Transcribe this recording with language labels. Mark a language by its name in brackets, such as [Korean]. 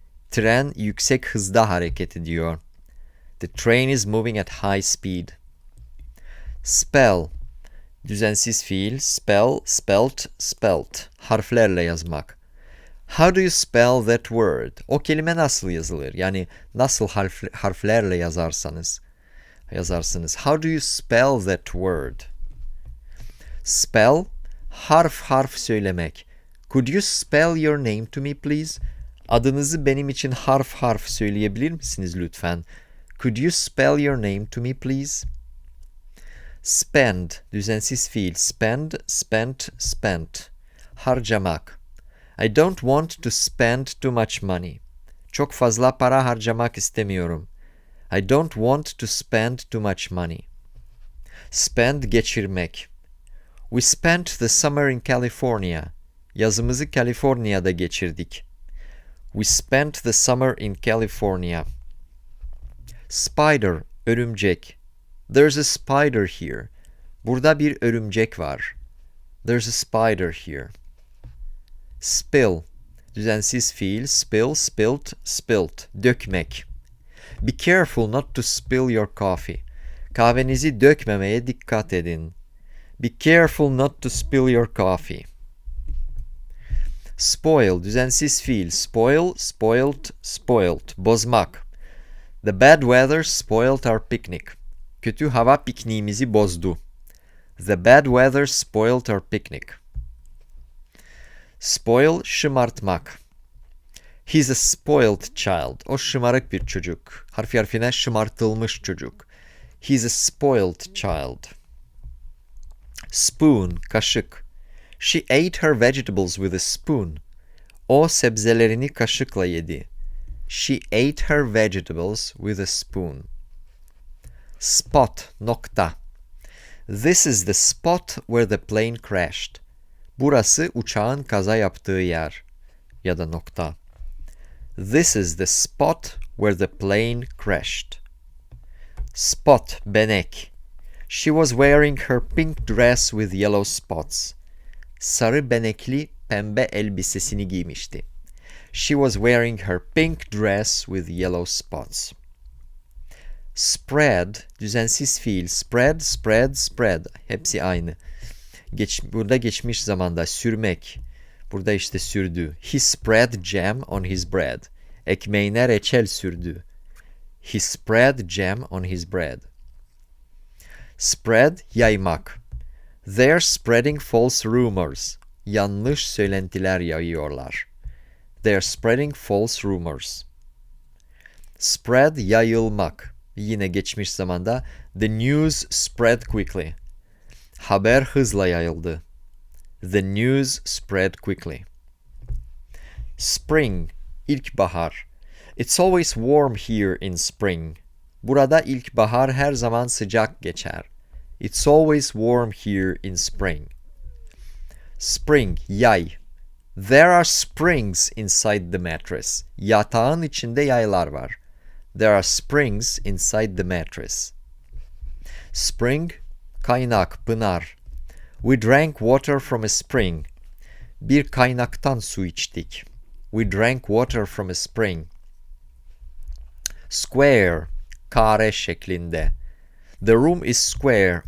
[Turkish] Tren yüksek hızda hareket ediyor. [English] The train is moving at high speed. Spell, [Turkish] düzensiz fiil. [English] Spell, spelt, spelt. [Turkish] Harflerle yazmak. [English] How do you spell that word? [Turkish] O kelime nasıl yazılır? Yani nasıl harflerle yazarsınız? [English] How do you spell that word? Spell, [Turkish] harf söylemek. [English] Could you spell your name to me please? [Turkish] Adınızı benim için harf söyleyebilir misiniz lütfen? [English] Could you spell your name to me please? Spend, [Turkish] düzensiz fiil. [English] Spend, spent, spent. Harcamak. I don't want to spend too much money. [Turkish] Çok fazla para harcamak istemiyorum. [English] I don't want to spend too much money. Spend, geçirmek. We spent the summer in California. [Turkish] Yazımızı Kaliforniya'da geçirdik. [English] We spent the summer in California. Spider, örümcek. There's a spider here. [Turkish] Burada bir örümcek var. [English] There's a spider here. Spill, [Turkish] düzensiz fiil. [English] Spill, spilt, spilt. Dökmek. Be careful not to spill your coffee. [Turkish] Kahvenizi dökmemeye dikkat edin. [English] Be careful not to spill your coffee. Spoil, [Turkish] düzensiz fiil. [English] Spoil, spoiled, spoiled. Bozmak. The bad weather spoiled our picnic. [Turkish] Kötü hava pikniğimizi bozdu. [English] The bad weather spoiled our picnic. Spoil, şımartmak. He's a spoiled child. [Turkish] O şımarık bir çocuk. Harfi harfine şımartılmış çocuk. [English] He's a spoiled child. Spoon, kaşık. She ate her vegetables with a spoon. [Turkish] O sebzelerini kaşıkla yedi. [English] She ate her vegetables with a spoon. Spot, nokta. This is the spot where the plane crashed. [Turkish] Burası uçağın kaza yaptığı yer. Ya da nokta. [English] This is the spot where the plane crashed. Spot, benek. She was wearing her pink dress with yellow spots. [Turkish] Sarı benekli pembe elbisesini giymişti. [English] She was wearing her pink dress with yellow spots. Spread, [Turkish] düzensiz fiil. [English] Spread, spread, spread. [Turkish] Hepsi aynı. Burada geçmiş zamanda sürmek. Burada işte sürdü. [English] He spread jam on his bread. [Turkish] Ekmeğine reçel sürdü. [English] He spread jam on his bread. Spread, yaymak. They're spreading false rumors. [Turkish] Yanlış söylentiler yayıyorlar. [English] They're spreading false rumors. Spread, yayılmak. [Turkish] Yine geçmiş zamanda. [English] The news spread quickly. [Turkish] Haber hızla yayıldı. [English] The news spread quickly. Spring, ilkbahar. It's always warm here in spring. [Turkish] Burada ilkbahar her zaman sıcak geçer. [English] It's always warm here in spring. Spring, yay. There are springs inside the mattress. [Turkish] Yatağın içinde yaylar var. [English] There are springs inside the mattress. Spring, kaynak, pınar. We drank water from a spring. [Turkish] Bir kaynaktan su içtik. [English] We drank water from a spring. Square, [Turkish] kare şeklinde. [English] The room is square.